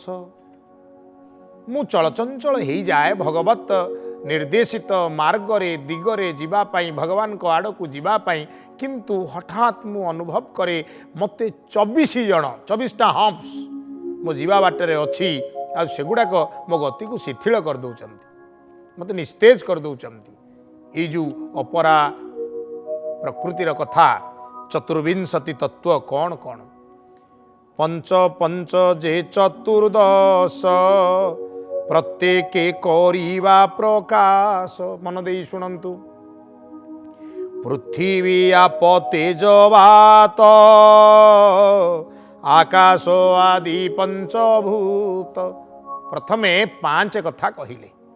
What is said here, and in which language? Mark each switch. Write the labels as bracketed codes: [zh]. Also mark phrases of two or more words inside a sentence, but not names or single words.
[or] ମୁଁ ଚଳଚଞ୍ଚଳ ହେଇଯାଏ ଭଗବତ ନିର୍ଦ୍ଦେଶିତ ମାର୍ଗରେ ଦିଗରେ ଯିବା ପାଇଁ, ଭଗବାନଙ୍କ ଆଡ଼କୁ ଯିବା ପାଇଁ, କିନ୍ତୁ ହଠାତ୍ ମୁଁ ଅନୁଭବ କରେ ମୋତେ 24ଟା ହମ୍ପସ୍ ମୋ ଯିବା ବାଟରେ ଅଛି, ଆଉ ସେଗୁଡ଼ାକ ମୋ ଗତିକୁ ଶିଥିଳ କରିଦେଉଛନ୍ତି, ମୋତେ ନିସ୍ତେଜ କରିଦେଉଛନ୍ତି। ଏଇ ଯେଉଁ ଅପରା ପ୍ରକୃତିର କଥା, ଚତୁର୍ବିଂଶତି ତତ୍ତ୍ୱ କ'ଣ କ'ଣ? ପଞ୍ଚ ପଞ୍ଚ ଯେ ଚତୁର୍ଦଶ, ପ୍ରତ୍ୟେକେ କରିବା ପ୍ରକାଶ। ମନ ଦେଇ ଶୁଣନ୍ତୁ। ପୃଥ୍ୱୀ ଆପ ତେଜ ବାତ ଆକାଶ ଆଦି ପଞ୍ଚଭୂତ। ପ୍ରଥମେ 5 କଥା କହିଲେ।